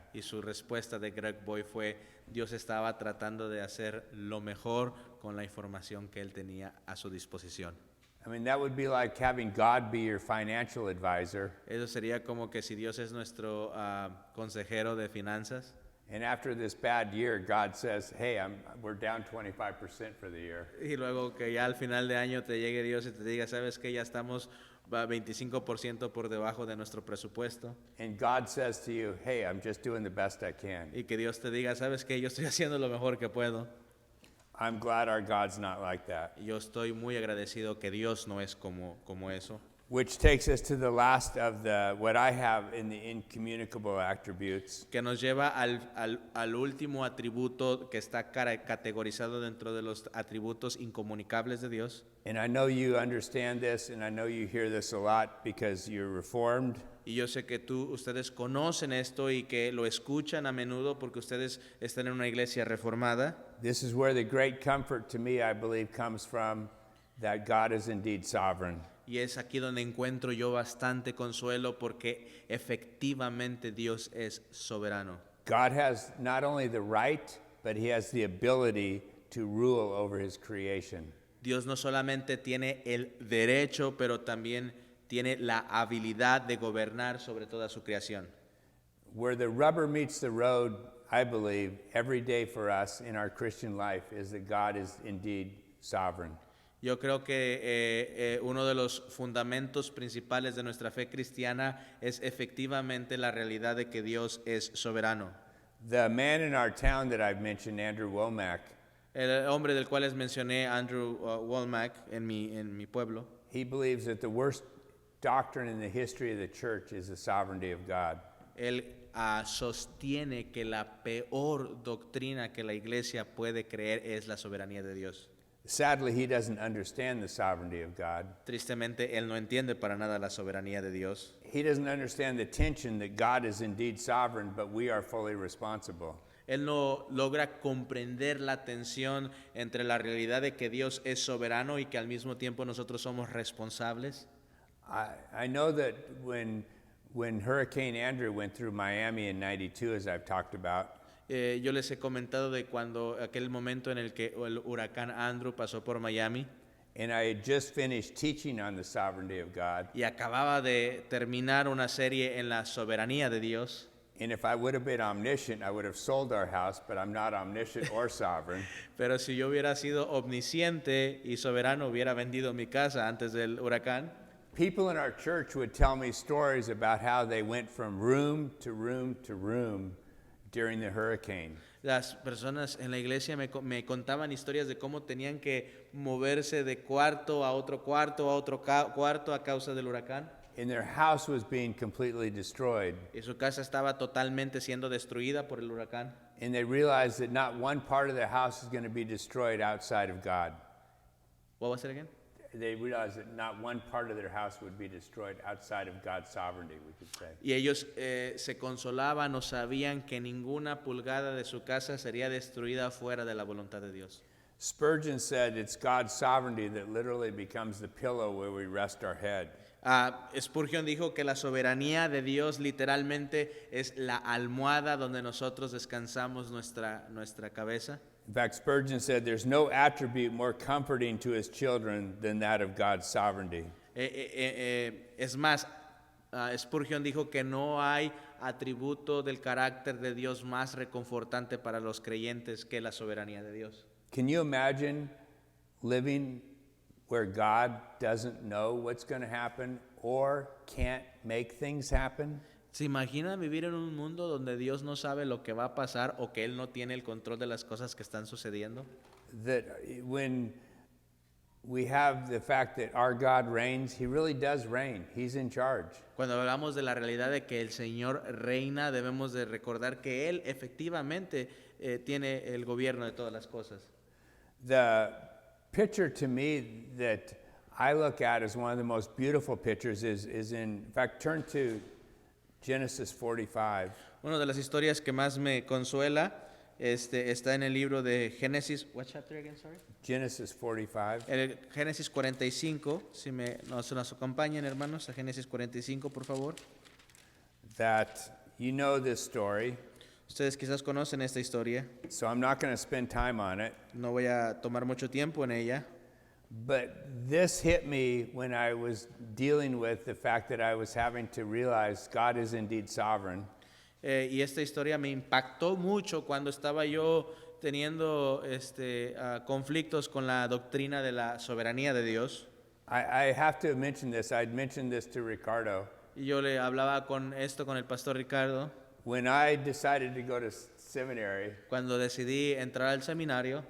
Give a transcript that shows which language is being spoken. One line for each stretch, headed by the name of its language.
Spanish: Y su respuesta de Greg Boyd fue, Dios estaba tratando de hacer lo mejor con la información que él tenía a su disposición.
English: I mean, that would be like having God be your financial advisor,
Spanish: Eso sería como que si Dios es nuestro consejero de finanzas
English: and after this bad year, God says, hey, we're down 25% for the year.
Spanish: y luego que ya al final de año te llegue Dios y te diga, sabes que ya estamos 25% por debajo de nuestro presupuesto.
English: And God says to you, hey, I'm just doing the best I can.
Spanish: Y que Dios te diga, sabes que yo estoy haciendo lo mejor que puedo.
English: I'm glad our God's not like that.
Spanish: Y yo estoy muy agradecido que Dios no es como eso.
English: Which takes us to the last of what I have in the incommunicable attributes.
Spanish: Que nos lleva al último atributo que está categorizado dentro de los atributos incomunicables de Dios.
English: And I know you understand this, and I know you hear this a lot because you're Reformed.
Spanish: Y yo sé que ustedes conocen esto y que lo escuchan a menudo porque ustedes están en una iglesia reformada.
English: This is where the great comfort to me, I believe, comes from, that God is indeed sovereign.
Spanish: Y es aquí donde encuentro yo bastante consuelo porque efectivamente Dios es soberano.
English: God has not only the right, but he has the ability to rule over his creation.
Spanish: Dios no solamente tiene el derecho, pero también tiene la habilidad de gobernar sobre toda su creación.
English: Where the rubber meets the road, I believe, every day for us in our Christian life is that God is indeed sovereign.
Spanish: Yo creo que uno de los fundamentos principales de nuestra fe cristiana es efectivamente la realidad de que Dios es soberano.
English: The man in our town that I've mentioned, Andrew Womack,
Spanish: El hombre del cual les mencioné, Andrew Womack, en mi pueblo,
English: he believes that the worst doctrine in the history of the church is the sovereignty of God.
Spanish: él sostiene que la peor doctrina que la iglesia puede creer es la soberanía de Dios.
English: Sadly, he doesn't understand the sovereignty of God.
Spanish: Tristemente, él no entiende para nada la soberanía de Dios.
English: He doesn't understand the tension that God is indeed sovereign, but we are fully responsible.
Spanish: Él no logra comprender la tensión entre la realidad de que Dios es soberano y que al mismo tiempo nosotros somos responsables.
English: I know that when Hurricane Andrew went through Miami in 92, as I've talked about,
Spanish: Yo les he comentado de cuando aquel momento en el que el huracán Andrew pasó por Miami
English: and I had just finished teaching on the sovereignty of God.
Spanish: y acababa de terminar una serie en la soberanía de Dios.
English: And if I would have been omniscient, I would have sold our house, but I'm not omniscient or sovereign.
Spanish: Pero si yo hubiera sido omnisciente y soberano, hubiera vendido mi casa antes del huracán.
English: People in our church would tell me stories about how they went from room to room to room during the hurricane.
Spanish: Las personas en la iglesia me contaban historias de cómo tenían que moverse de cuarto a otro cuarto cuarto a causa del huracán.
English: And their house was being completely destroyed.
Spanish: Y su casa estaba totalmente siendo destruida por el huracán.
English: And they realized that not one part of their house is going to be destroyed outside of God. What was it again? They realized that not one part of their house would be destroyed outside of God's sovereignty, we could say.
Spanish: Y ellos se consolaban o sabían que ninguna pulgada de su casa sería destruida fuera de la voluntad de Dios.
English: Spurgeon said it's God's sovereignty that literally becomes the pillow where we rest our head.
Spanish: Spurgeon dijo que la soberanía de Dios literalmente es la almohada donde nosotros descansamos nuestra cabeza.
English: In fact, Spurgeon said there's no attribute more comforting to his children than that of God's sovereignty.
Spanish: Es más, Spurgeon dijo que no hay atributo del carácter de Dios más reconfortante para los creyentes que la soberanía de Dios.
English: Can you imagine living where God doesn't know what's going to happen or can't make things happen?
Spanish: ¿Se imagina vivir en un mundo donde Dios no sabe lo que va a pasar o que Él no tiene el control de las cosas que están sucediendo?
English: That when we have the fact that our God reigns, He really does reign. He's in charge.
Spanish: Cuando hablamos de la realidad de que el Señor reina, debemos de recordar que Él efectivamente tiene el gobierno de todas las cosas.
English: The picture to me that I look at as one of the most beautiful pictures is in fact, turn to Genesis 45.
Spanish: Una de las historias que más me consuela está en el libro de Génesis.
English: What chapter again, sorry? Genesis 45.
Spanish: El Génesis 45, si nos acompañan, hermanos, a Génesis 45, por favor.
English: That you know this story,
Spanish: Ustedes quizás conocen esta historia,
English: so I'm not going to spend time on it.
Spanish: no voy a tomar mucho tiempo en ella,
English: But this hit me when I was dealing with the fact that I was having to realize God is indeed sovereign.
Spanish: y esta historia me impactó mucho cuando estaba yo teniendo conflictos con la doctrina de la soberanía de Dios.
English: I have to mention this. I'd mentioned this to Ricardo.
Spanish: Y yo le hablaba con el pastor Ricardo,
English: When I decided to go to seminary,
Spanish: cuando decidí entrar al seminario,